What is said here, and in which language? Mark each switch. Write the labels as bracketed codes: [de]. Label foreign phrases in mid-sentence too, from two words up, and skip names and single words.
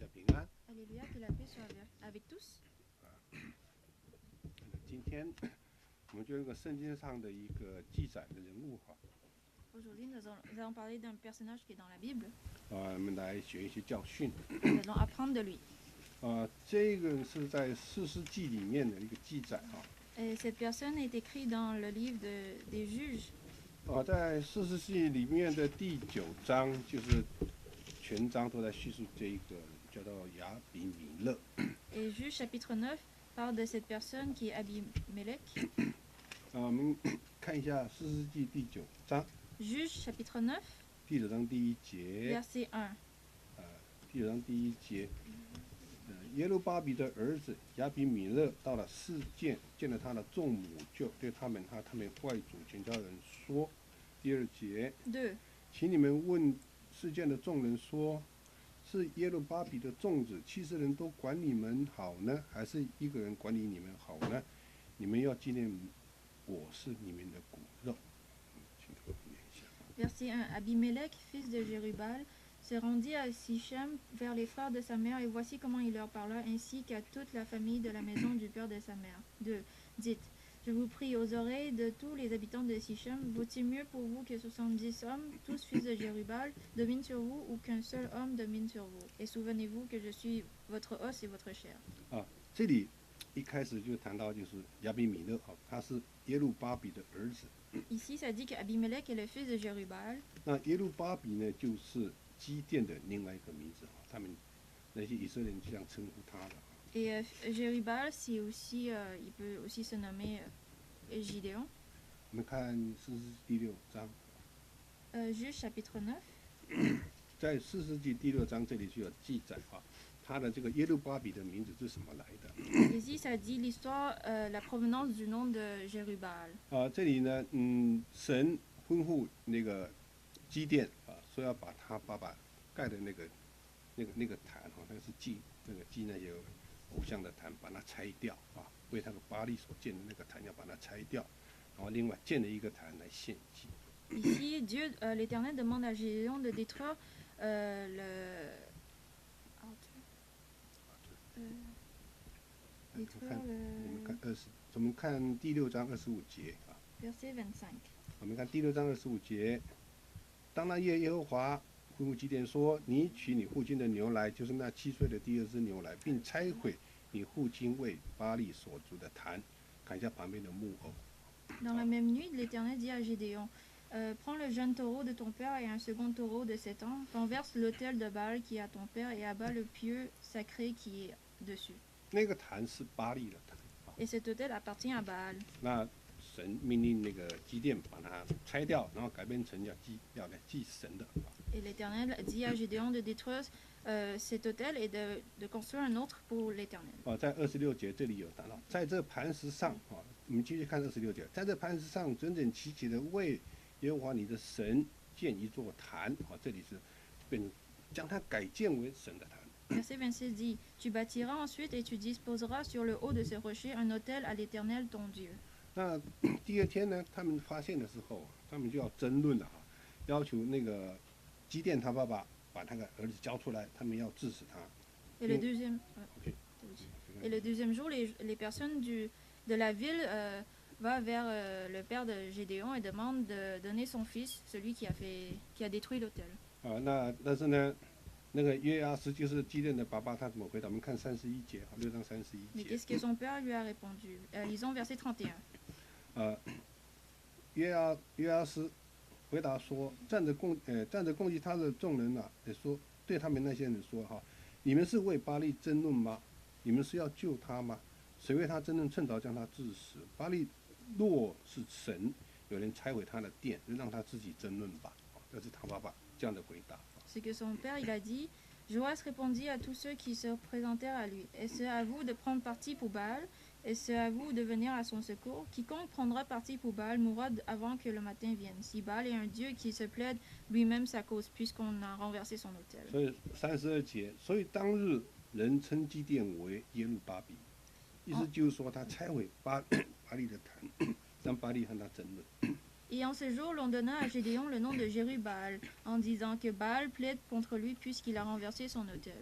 [zh] 安。 [fr] Alléluia, que la paix soit avec tous. [zh] 今天我们就用个圣经上的一个记载的人物哈， [fr] Aujourd'hui, nous allons parler d'un personnage qui est dans la Bible. [zh] 我们来学一些教训。 [fr] Nous allons apprendre de lui. [zh] 这个是在士师记里面的一个记载哈。 [fr] Et cette personne est écrite dans le livre des Juges. [zh] 在士师记里面的第9章，就是全章都在叙述这一个叫做亚比米勒。 [fr] Et Juges chapitre 9 parle de cette personne qui est Abimelech. [zh] 我们看一下士师记第9章， [fr] Juges chapitre 9, [zh] 第9章第1节。 [fr] verset 1. [zh] 第9章第1节。耶路巴比的儿子亚比米勒到了示剑，见了他的众母，就对他们和他们外祖全家人说。第2节， [fr] 2. [zh] 请你们问示剑的众人说，是耶路巴比的众子70人都管你们好呢，还是一个人管理你们好呢？你们要纪念我是你们的骨肉。请我念一下。 [fr] Verset 1. Abimelech, fils de Jérubal, se rendit à Sichem vers les frères de sa mère, et voici comment il leur parla, ainsi qu'à toute la famille de la maison du père de sa mère. 2. Dites, je vous prie aux oreilles de tous les habitants de Sichem, vaut-il mieux pour vous que 70 hommes, tous fils de Jérubal, dominent sur vous, ou qu'un seul homme domine sur vous? Et souvenez-vous que je suis votre os et votre chair. [zh] 这里一开始就谈到就是亚比米勒他是耶路巴比的儿子。 [fr] Ici, ça dit qu'Abimelech est le fils de Jérubal. [zh] 那耶路巴比呢，就是基甸的另外一个名字，他们那些以色列人这样称呼他的。 [fr] Et Jérubal, c'est aussi, il peut aussi se nommer Gideon. [zh] 我们看士师记第6章， [fr] Juges chapitre 9. [zh] 在士师记第6章这里就有记载他的这个耶路巴比的名字是什么来的？ [fr] Ici, ça dit l'histoire, la provenance du nom de Jérubal. [zh] 这里呢，神吩咐那个基甸说要把他爸爸盖的那个坛那个是祭那些偶像的坛，把它拆掉为他的巴力所建的那个坛要把它拆掉，然后另外建了一个坛来献祭。 [fr] Ici, Dieu, l'Éternel demande à Gédéon de détruire détruire [zh] 我们看第6章25节 [fr] verset 25. [zh] 我们看第6章25节。当那夜，耶和华吩咐基甸说：“你取你父亲的牛来，就是那7岁的第2只牛来，并拆毁你父亲为巴力所筑的坛，砍下旁边的木偶。” [fr] Dans la même nuit, l'Éternel dit à Gédéon, prends le jeune taureau de ton père et un second taureau de 7 ans, renverse l'autel de Baal qui est à ton père et abat le pieu sacré qui est dessus. [zh] 那个坛是巴力的坛。 [fr] Et cet autel appartient à Baal. [zh] 那神命令那个基甸把它拆掉，然后改编成要来祭神的。 [fr] Et l'Éternel dit à Gédéon de détruire cet autel et de construire un autre pour l'Éternel. [zh] 在26节这里有谈到，在这磐石上我们继续看26节，在这磐石上整整齐齐的为耶和华你的神建一座坛。这里是变成将它改建为神的坛。 [fr] Verset 26 dit, tu bâtiras ensuite et tu disposeras sur le haut de ce rocher un autel à l'Éternel ton Dieu. [zh] 那第2天呢，他们发现的时候，他们就要争论了要求那个基甸他爸爸把那个儿子交出来，他们要治死他。 [fr] Et le deuxième, OK. et le deuxième jour, les personnes de la ville va vers le père de Gédéon et demande de donner son fils, celui qui a détruit l'autel. [zh] 但是呢，那个约阿斯就是基甸的爸爸，他怎么回答？我们看31节6章31 [fr] Mais [zh] 节。 [fr] qu'est-ce que son père lui a répondu? Lisons verset 31. [zh] 约阿斯回答说：“站着攻击他的众人也说对他们那些人说你们是为巴力争论吗？你们是要救他吗？谁为他争论，趁早将他治死。巴力若是神，有人拆毁他的殿，就让他自己争论吧。” 这是他爸爸这样的回答。 [fr] C'est que son père, il a dit, Joas répondit à tous ceux qui se présentèrent à lui, est-ce à vous de prendre parti pour Baal? Est-ce à vous de venir à son secours? Quiconque prendra parti pour Baal mourra avant que le matin vienne. Si Baal est un dieu qui se plaide lui-même sa cause, puisqu'on a renversé son autel. [zh] 所以32节，所以当日人称基甸为耶路巴比，意思就是说他拆毁巴力的坛，让巴力和他争论。 [fr] Et en ce jour, l'on donna à Gédéon le nom de Jérubal, en disant que Baal plaide contre lui puisqu'il a renversé son autel.